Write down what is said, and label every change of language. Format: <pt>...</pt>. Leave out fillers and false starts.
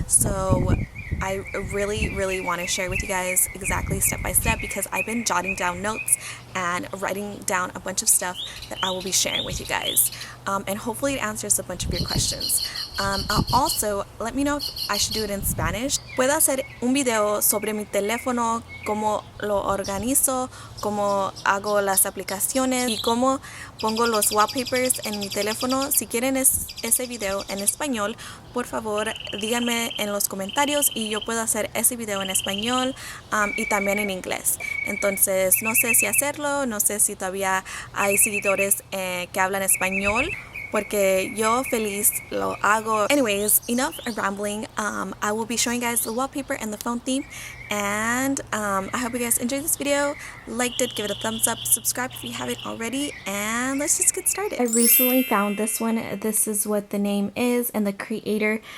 <en>So I really want to share with you guys exactly step by step because I've been jotting down notes and writing down a bunch of stuff that I will be sharing with you guys, and hopefully it answers a bunch of your questions. Also, let me know if I should do it in Spanish.</en> <es>Puedo hacer un video sobre mi teléfono, cómo lo organizo, cómo hago las aplicaciones y cómo pongo los wallpapers en mi teléfono. Si quieren ese video en español, por favor díganme en los comentarios y yo puedo hacer ese video en español y también en inglés. Entonces no sé si hacerlo, no sé si todavía hay seguidores que hablan español, porque yo feliz lo hago.</es> <en>Anyways, enough rambling. I will be showing you guys the wallpaper and the phone theme, and I hope you guys enjoyed this video. Liked it, give it a thumbs up, subscribe if you haven't already, and let's just get started. I recently found this one. This is what the name is and the creator.</en>